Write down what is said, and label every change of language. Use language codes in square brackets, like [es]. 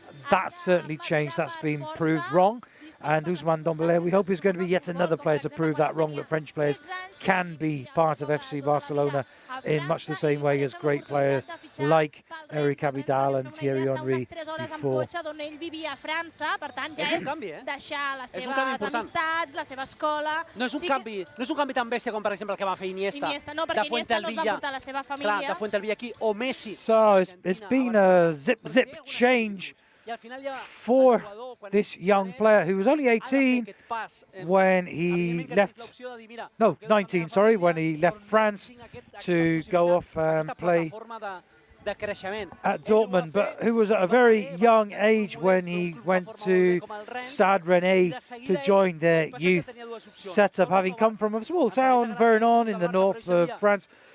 [en] That's certainly changed. That's been proved wrong. And Ousmane Dembélé, we hope he's going to be yet another player to prove that wrong, that French players can be part of FC Barcelona in much the same way as great players like Eric Abidal and Thierry Henry before. [ca] És un canvi tan bèstia com, per exemple, el que va fer Iniesta. No, perquè Iniesta no es va portar la seva família. De Fuentelvilla aquí, o Messi. [en] So it's been a zip change for this young player who was only 18 when he left, no, 19, sorry, when he left France to go off and play at Dortmund, but who was at a very young age when he went to Stade Rennais to join their youth setup, having come from a small town, Vernon, in the north of France.